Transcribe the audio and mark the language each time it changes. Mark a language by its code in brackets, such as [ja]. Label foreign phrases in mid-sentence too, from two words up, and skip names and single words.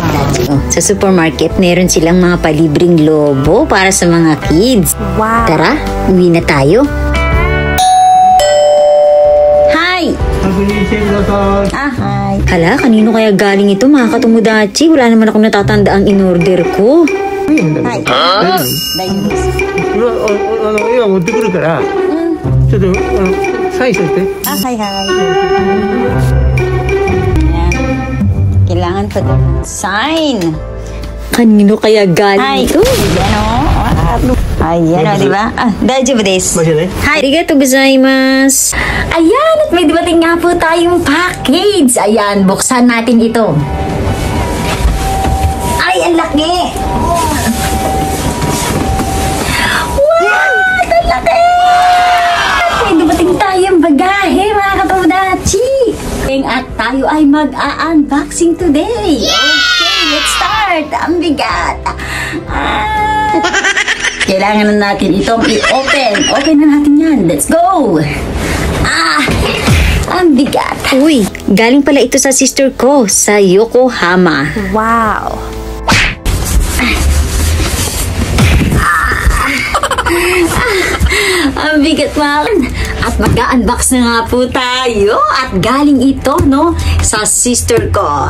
[tl] Sa supermarket, meron silang mga palibreng lobo para sa mga kids. Wow. Tara, uwi na tayo. Hi! Hi. Hala, kanino kaya galing ito mga katomodachi? Wala naman akong natatanda ang in-order ko. [ja] はい、大丈夫です。今持ってくるから、ちょっとサインしといて。はいはい。 [tl] Kailangan pa din sign. Kanino kaya galing ito? Ayan o, di ba? [ja] 大丈夫です。ありがとうございます. [tl] Ayan, at may dumating nga po tayong package. Ayan, buksan natin ito. Ay, ang laki! Wow! Ang laki! May dumating tayong bagahe, mga katomodachi! At tayo ay mag-a- [en] unboxing today! Okay, let's start! [tl] Ang bigat! Kailangan na natin itong i-open. Open na natin yan. [en] Let's go! [tl] Ang bigat! Uy, galing pala ito sa sister ko sa Yokohama. Wow! Ang bigat mga. At mag-unbox na nga po tayo. At galing ito, no, sa sister ko.